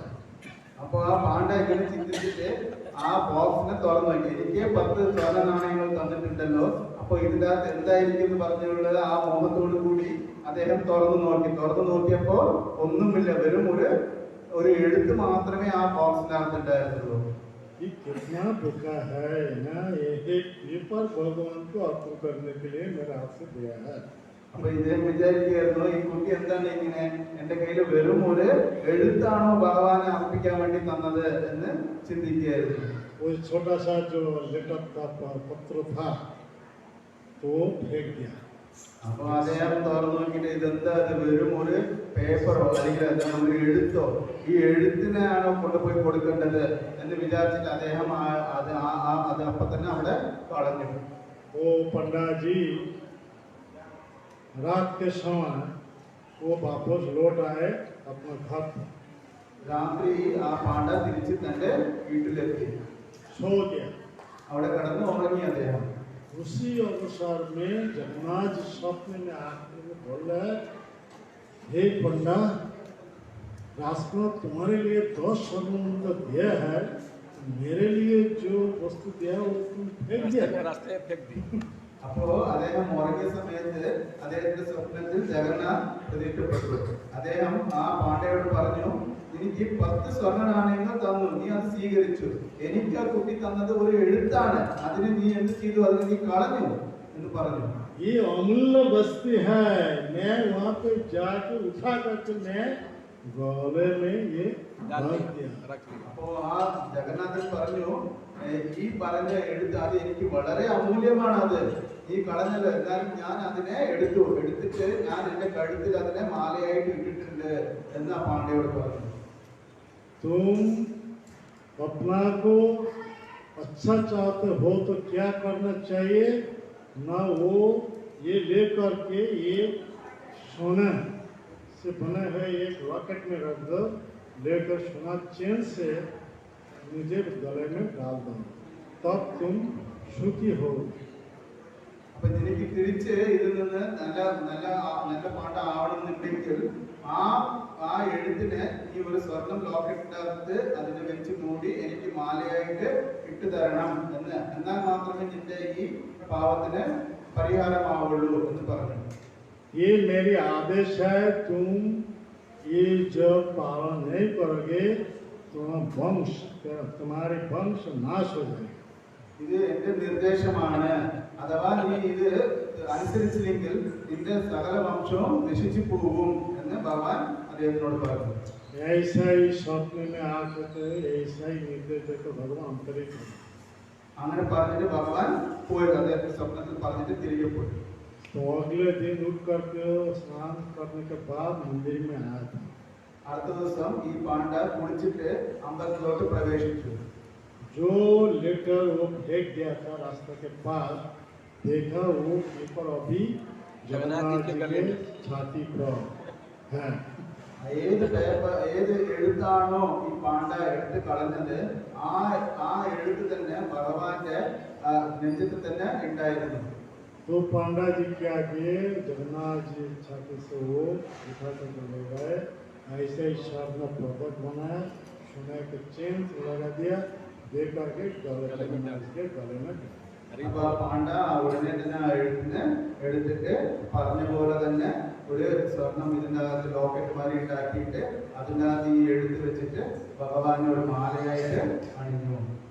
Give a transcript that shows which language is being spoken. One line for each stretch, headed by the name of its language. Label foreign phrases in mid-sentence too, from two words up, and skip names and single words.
Malayalam: അപ്പൊ ആ പാണ്ഡ ഇങ്ങനെ ചിന്തിച്ചിട്ട് ആ ബോക്സിനെ തുറന്നു നോക്കി. എനിക്ക് 10 സ്വർണ്ണ നാണയങ്ങൾ തന്നിട്ടുണ്ടല്ലോ, അപ്പൊ ഇതിന്റെ അകത്ത് എന്തായിരിക്കും എന്ന് പറഞ്ഞുള്ളത് ആ മോഹത്തോടു കൂടി അദ്ദേഹം തുറന്നു നോക്കിയപ്പോ ഒന്നുമില്ല, വെറും ഒരു എഴുത്ത് മാത്രമേ ആ ബോക്സിന്റെ അകത്ത് ഉണ്ടായിരുന്നുള്ളൂ.
Hindi: ये कितना धोखा है ना, ये पेपर भगवान को अर्पण करने के लिए मेरे हाथ से दिया है.
Malayalam: അപ്പൊ ഇദ്ദേഹം വിചാരിക്കുകയായിരുന്നു, ഈ കുട്ടി എന്താണ് ഇങ്ങനെ എന്റെ കയ്യിൽ വെറും ഒരു എഴുത്താണോ ഭഗവാനെ അർപ്പിക്കാൻ വേണ്ടി തന്നത് എന്ന് ചിന്തിക്കുകയായിരുന്നു.
Hindi: वो छोटा सा जो लेटर का पत्र था तो फेंक दिया.
Malayalam: അപ്പൊ അദ്ദേഹം തുറന്നു നോക്കിയിട്ട് ഇതെന്താ, അത് വെറും ഒരു പേപ്പറോ അല്ലെങ്കിൽ എന്താണ് ഒരു എഴുത്തോ, ഈ എഴുത്തിനാണോ കൊണ്ടുപോയി കൊടുക്കേണ്ടത് എന്ന് വിചാരിച്ചിട്ട് അദ്ദേഹം അത് അപ്പൊ തന്നെ അവിടെ കളഞ്ഞു.
Hindi: वो पंडा जी रात के समय वो वापस लौट आए अपने घर पर.
Malayalam: രാത്രി ആ പാണ്ഡ തിരിച്ച് തന്റെ വീട്ടിലെത്തി,
Hindi: सो गया.
Malayalam: അവിടെ കിടന്ന് ഉറങ്ങി അദ്ദേഹം.
Hindi: उसी अवसर में जगन्नाथ जी स्वप्न में आकर बोले, हे पंडा, राजकुमार तुम्हारे लिए 10 स्वर्ण मुद्रा दिया है, मेरे लिए जो वस्तु दिया वो तुम फेंक दिया. रास्ते में फेंक दी.
Malayalam: അപ്പോ അദ്ദേഹം ഉറങ്ങിയ സമയത്ത് അദ്ദേഹത്തിന്റെ സ്വപ്നത്തിൽ ജഗന്നാഥ് പ്രത്യക്ഷപ്പെട്ടു. അദ്ദേഹം ആ പാണ്ഡയോട് പറഞ്ഞു, എനിക്ക് 10 സ്വർണ്ണ നാണയങ്ങൾ തന്നു, നീ അത് സ്വീകരിച്ചു, എനിക്ക് ആ കുട്ടി തന്നത് ഒരു എഴുത്താണ്, അതിന് നീ എന്ത് ചെയ്തു, അതിന് നീ കളഞ്ഞു എന്ന് പറഞ്ഞു.
Hindi: ये अमूल्य वस्तु है, मैं वहाँ पे जाके उठा करके मैं गले में ये डाल डाल दिया, दिया. रख लिया.
Malayalam: അപ്പോ ആ ജഗന്നാഥൻ പറഞ്ഞു, ഈ പറഞ്ഞ എഴുത്ത് അത് എനിക്ക് വളരെ അമൂല്യമാണ്, അത് നീ കളഞ്ഞല്ലോ, എന്നാലും ഞാൻ അതിനെ എടുത്തിട്ട് ഞാൻ എന്റെ കഴുത്തിൽ അതിനെ മാലയായിട്ട് ഇട്ടിട്ടുണ്ട് എന്ന് ആ പാണ്ഡയോട് പറഞ്ഞു.
Hindi: तुम अपना को अच्छा चाहते हो तो क्या करना चाहिए ना, वो ये लेकर के ये सोना से बने हुए एक लॉकेट में रख दो, लेकर सोना चेन से मुझे गले में डाल दो, तब तुम सुखी हो।
Malayalam: അപ്പൊ നിനക്ക് തിരിച്ച് ഇതിൽ നിന്ന് നല്ല പാട്ട് ആവണമെന്നുണ്ടെങ്കിൽ ആ എഴുത്തിനെ ഈ ഒരു സ്വർണം ലോക്കറ്റിനകത്ത് അതിനെ വെച്ച് മൂടി എനിക്ക് മാലയായിട്ട് ഇട്ടു തരണം എന്നാൽ മാത്രമേ നിന്റെ ഈ പാവത്തിന് പരിഹാരമാവുള്ളൂ എന്ന് പറഞ്ഞു.
Hindi: ये मेरी आदेश है, तुम ये जब पालन नहीं करोगे तो तुम्हारे वंश नाश हो जाएगा.
Malayalam: ഇത് എന്റെ നിർദ്ദേശമാണ്. അഥവാ നീ ഇത് അനുസരിച്ചില്ലെങ്കിൽ നിന്റെ സകല വംശവും നശിച്ചു പോകും എന്ന് ഭഗവാൻ അദ്ദേഹത്തിനോട് പറഞ്ഞു.
Hindi: ऐसा ही स्वप्न में आकर ऐसा ही निर्देश देकर भगवान अंतरिक्ष
Malayalam: അങ്ങനെ പറഞ്ഞിട്ട് ഭഗവാൻ പോയി അദ്ദേഹത്തിന്റെ സ്വപ്നത്തിൽ പറഞ്ഞിട്ട് തിരികെ പോയി.
Hindi: तो अगले दिन उठ करके स्नान करने के बाद मंदिर में आया था.
Malayalam: അടുത്ത ദിവസം ഈ പാണ്ഡ കുളിച്ചിട്ട് അമ്പലത്തിലോട്ട് പ്രവേശിച്ചു.
Hindi: जो लेटर वो फेंक दिया था रास्ते के पास, देखा वो पेपर अभी जगन्नाथ जी के छाती पर है.
Malayalam: ഏത് എഴുത്താണോ ഈ പാണ്ഡ എടുത്ത് കളഞ്ഞത് ആ എഴുത്ത് തന്നെ ഭഗവാന്റെ നെഞ്ചത്തിൽ തന്നെ ഉണ്ടായിരുന്നു.
Hindi: तो पांडा जी क्या किए, जगन्नाथ जी छाती से वो उठा कर ले गए. ऐसे ही स्वर्ण पदक बनाया, सोने के चेन लगा दिया, दे करके जगन्नाथ जी के गले में.
Malayalam: അപ്പൊ പാണ്ഡ ഉടനെ തന്നെ ആ എഴുത്തിനെ എടുത്തിട്ട് പറഞ്ഞ പോലെ തന്നെ ഒരു സ്വർണം ഇതിനകത്ത് ലോക്കറ്റ് മാറി ഉണ്ടാക്കിയിട്ട് അതിനകത്ത് ഈ എഴുത്ത് വെച്ചിട്ട് ഭഗവാനെ ഒരു മാലയായിട്ട് അണിഞ്ഞു.